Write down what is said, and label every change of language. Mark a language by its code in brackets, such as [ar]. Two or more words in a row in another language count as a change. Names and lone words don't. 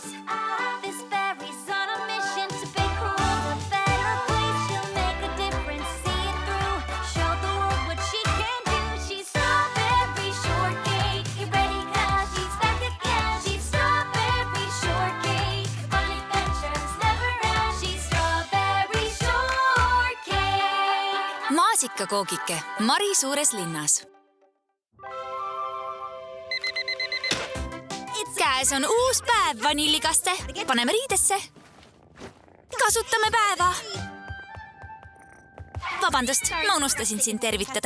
[en] This berry's on a mission to make her world a better place. She'll make a difference, see it through, show the world what she can do. She's strawberry shortcake. Get ready 'cause she's back again. She's strawberry shortcake. Fun adventures never end. She's strawberry shortcake. [et] Maasikakoogike Mari suures linnas. Käes on uus päev, vanillikaste. Paneme riidesse. Kasutame päeva. Vabandust, ma unustasin sind tervitada.